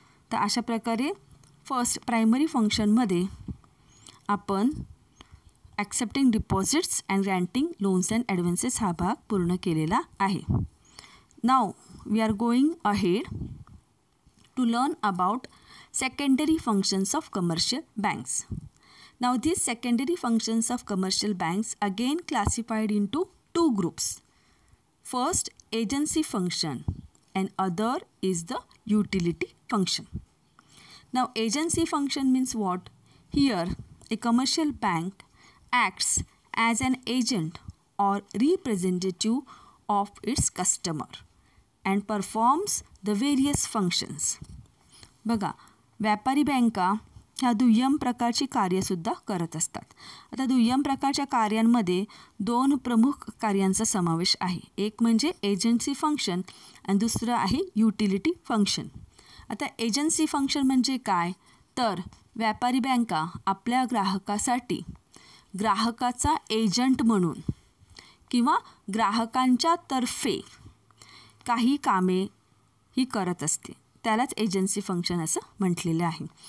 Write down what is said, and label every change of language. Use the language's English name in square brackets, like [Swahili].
[Marathi] तर अशा प्रकारे फर्स्ट प्रायमरी फंक्शनमध्ये आपण [English] accepting deposits and granting loans and advances [Marathi] हा भाग पूर्ण केलेला आहे. [English] Now we are going ahead to learn about secondary functions of commercial banks. Now these secondary functions of commercial banks again classified into 2 groups. First, agency function and other is the utility function. Now agency function means what? Here a commercial bank acts as an agent or representative of its customer and performs the various functions. [Marathi] बघा, व्यापारी बँका ह्या दुय्यम प्रकारची कार्यसुद्धा करत असतात. आता दुय्यम प्रकारच्या कार्यांमध्ये 2 प्रमुख कार्यांचा समावेश आहे. एक म्हणजे एजन्सी फंक्शन आणि दुसरं आहे युटिलिटी फंक्शन. आता एजन्सी फंक्शन म्हणजे काय, तर व्यापारी बँका आपल्या ग्राहकासाठी ग्राहकाचा एजंट म्हणून किंवा ग्राहकांच्या तर्फे काही कामे ही करत असते, त्यालाच एजन्सी फंक्शन असं म्हटलेलं आहे.